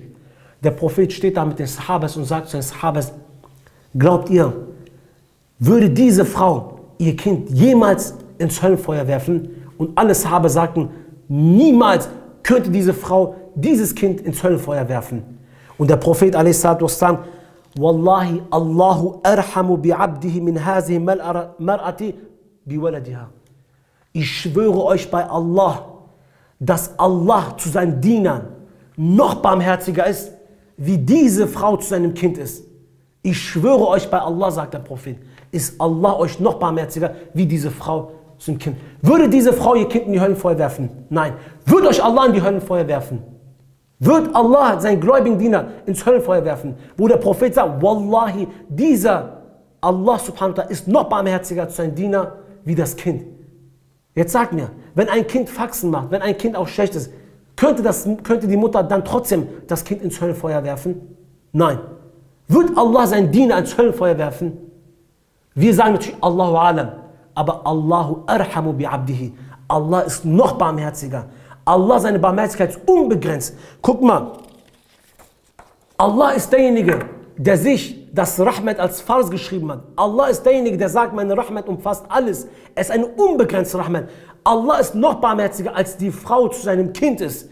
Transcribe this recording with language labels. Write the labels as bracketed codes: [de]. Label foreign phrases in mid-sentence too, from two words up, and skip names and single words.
[de] Der Prophet steht da mit den Sahabas und sagt zu den Sahabas, glaubt ihr, würde diese Frau ihr Kind jemals ins Höllenfeuer werfen? Und alle Sahabe sagten, niemals könnte diese Frau dieses Kind ins Höllenfeuer werfen. Und der Prophet a.s. [ar] والله الله أرحم بعبده من هذه المرأة بولدها. [de] Ich schwöre euch bei Allah, dass Allah zu seinen Dienern noch barmherziger ist, wie diese Frau zu seinem Kind ist. Ich schwöre euch bei Allah, sagt der Prophet, ist Allah euch noch barmherziger, wie diese Frau zu dem Kind. Würde diese Frau ihr Kind in die Höllenfeuer werfen? Nein. Würde euch Allah in die Höllenfeuer werfen? Wird Allah seinen gläubigen Diener ins Höllenfeuer werfen? Wo der Prophet sagt, Wallahi, dieser Allah [ar] سبحانه وتعالى [de] ist noch barmherziger zu seinem Diener wie das Kind. Jetzt sag mir, wenn ein Kind Faxen macht, wenn ein Kind auch schlecht ist, könnte die Mutter dann trotzdem das Kind ins Höllenfeuer werfen? Nein. Wird Allah seinen Diener ins Höllenfeuer werfen? Wir sagen natürlich [ar] الله أعلم, [de] aber [ar] الله أرحم بعبده. [de] Allah ist noch barmherziger. Allah, seine Barmherzigkeit ist unbegrenzt. Guck mal, Allah ist derjenige, der sich das Rahmat als Farz geschrieben hat. Allah ist derjenige, der sagt, meine Rahmat umfasst alles. Es ist eine unbegrenzte Rahmat. Allah ist noch barmherziger, als die Frau zu seinem Kind ist.